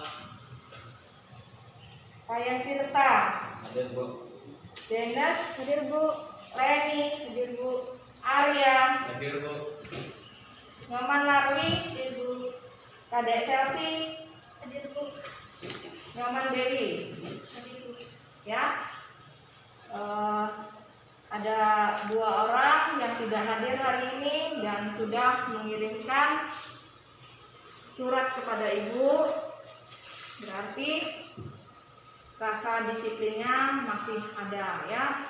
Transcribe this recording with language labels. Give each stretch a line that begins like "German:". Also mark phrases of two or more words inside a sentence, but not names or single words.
Indonesian: Wayan Tirta, Hadir, Bu. Dennis, Hadir Bu. Reni, Hadir Bu. Arya, Hadir, Bu. Nyoman Narwi, Hadir Bu. Kadek Selvi, Hadir Bu. Nyoman Dewi. Hadir Bu. Ya, ada 2 orang yang tidak hadir hari ini dan sudah mengirimkan surat kepada ibu, berarti rasa disiplinnya masih ada ya.